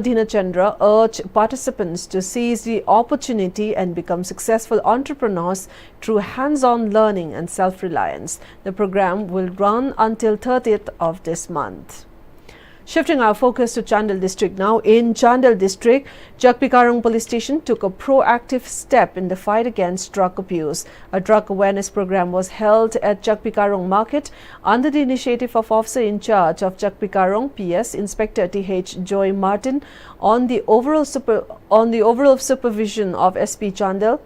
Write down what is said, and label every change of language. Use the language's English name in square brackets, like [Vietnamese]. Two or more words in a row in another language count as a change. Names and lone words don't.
[English] Dinachandra urged participants to seize the opportunity and become successful entrepreneurs through hands-on learning and self-reliance. The program will run until 30th of this month. Shifting our focus to Chandel district now. In Chandel district, Jakpikarong police station took a proactive step in the fight against drug abuse. A drug awareness program was held at Jakpikarong market under the initiative of officer in charge of Jakpikarong PS Inspector T.H. Joy Martin on the overall supervision of SP Chandel.